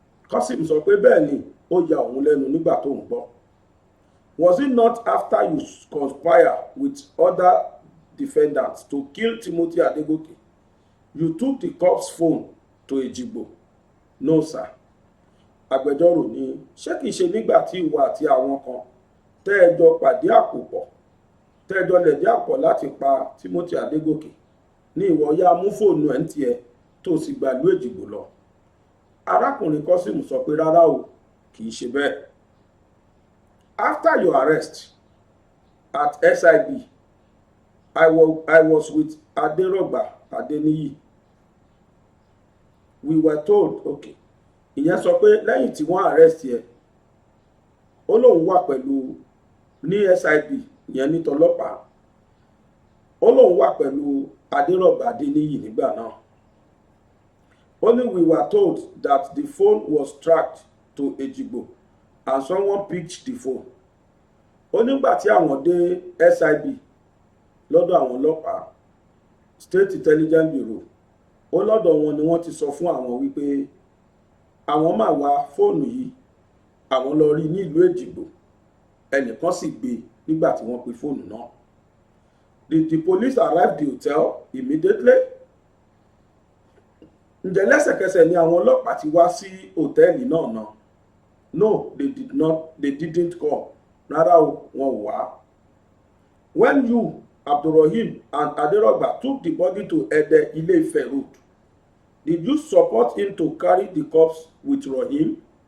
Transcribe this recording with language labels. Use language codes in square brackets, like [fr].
[yo] Kọ́sìm sọ pé bẹ́ẹ̀ ni ó yà òun lẹ́nu nígbà tó ń gbọ́. [en] Was it not after you conspire with other defendants to kill Timothy Adegoke, you took the corpse phone to Ejigbo? No, sir. [yo] Agbẹjọ́rò ní ṣé kìí ṣe nígbà tí ìwọ àti àwọn kan tẹ́ ẹ jọ pàdé àpòpọ̀ tẹ́ ẹ jọ lẹ̀dí àpọ̀ láti pa Timothy Adegoke ní ìwọ yá mú fóònù ẹ̀ ń tiẹ̀ tó sì gbàlú Èjìgbò lọ. Arákùnrin Kọ́sìmù sọ pé rárá o kìí ṣe bẹ́ẹ̀. [en] After your arrest at SIB, I was with Aderogba Adeniyi. We were told, okay. [yo] Ìyẹn sọ pé lẹ́yìn tí wọ́n arrest yẹ, ó lóun wà pẹ̀lú ní SIB ìyẹn ní tọlọ́pàá. Ó lóun wà pẹ̀lú Aderogba Adeniyi nígbà náà. [en] Only we were told that the phone was tracked to Ejigbo and someone picked the phone. [yo] Ó nígbà tí àwọn dé SIB lọ́dọ̀ àwọn ọlọ́pàá State Intelligence Bureau ó lọ́dọ̀ wọn ni wọ́n ti sọ fún àwọn wípé àwọn máa wá fóònù yìí àwọn lọ rí ní ìlú Èjìgbò ẹnìkan sì gbé nígbà tí wọ́n pe fóònù náà. [en] The police arrived the hotel immediately. [yo] Ǹjẹ́ lẹ́sẹ̀kẹsẹ̀ ni àwọn ọlọ́pàá ti wá sí hòtẹ́ẹ̀lì náà. [en] No, they did not. They didn't come. [yo] Rárá o, wọn ò wá. [en] When you, Abdurrahim and Aderoba, took the body to Ede Ile-Ife Road, did you support him to carry the corpse with Rahim?